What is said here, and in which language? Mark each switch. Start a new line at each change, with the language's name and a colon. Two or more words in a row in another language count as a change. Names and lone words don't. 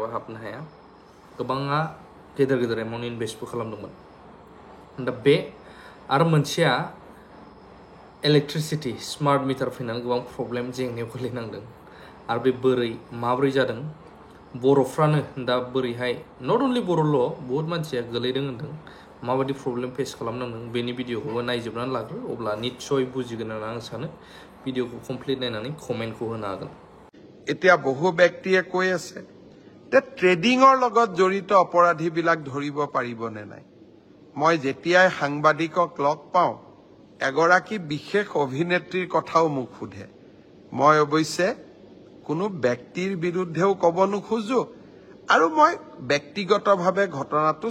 Bodo: हाबनो हाया गोबाङा गेदेर गेदेर
English: amount investbo
Bodo: खालामदोंमोन दा बे आरो मोनसेया
English: electricity smart meter
Bodo: फैनानै गोबां प्रब्लेम जेंनायाव गोलैनांदों आरो बे बोरै माब्रै जादों बर'फ्रानो दा बोरैहाय
English: not only
Bodo: बर'ल' बहुत मानसिया गोलैदों होनदों माबायदि
English: problem face
Bodo: खालामनांदों बेनि भिडिअखौबो नायजोबनानै लाग्रो अब्ला निस्सय बुजिगोन होननानै आं सानो भिडिअखौ कमप्लिट नायनानै कमेन्टखौ होनो हागोन
Assamese: এতিয়া বহু ব্যক্তিয়ে কৈ আছে যে ট্ৰেডিংৰ লগত জড়িত অপৰাধীবিলাক ধৰিব পাৰিবনে নাই মই যেতিয়াই সাংবাদিকক লগ পাওঁ এগৰাকী বিশেষ অভিনেত্ৰীৰ কথাও মোক সোধে মই অৱশ্যে কোনো ব্যক্তিৰ বিৰুদ্ধেও ক'ব নোখোজো আৰু মই ব্যক্তিগতভাৱে ঘটনাটো